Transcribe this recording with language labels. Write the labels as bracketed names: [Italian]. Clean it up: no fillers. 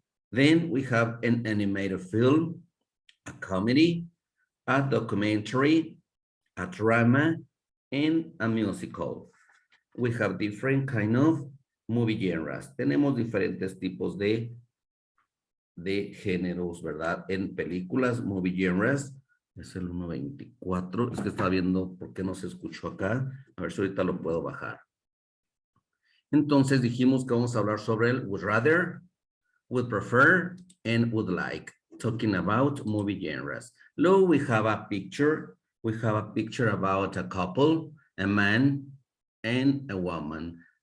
[English] Then we have an animated film, a comedy, a documentary, a drama, and a musical. We have different kind of movie genres. [Spanish] Tenemos diferentes tipos de géneros, ¿verdad? En películas, movie genres. Es el 1.24. Es que estaba viendo por qué no se escuchó acá. A ver si ahorita lo puedo bajar. Entonces dijimos que vamos a hablar sobre el would rather, would prefer, and would like. [English] Talking about movie genres. Look, we have a picture. We have a picture about a couple, a man and a woman.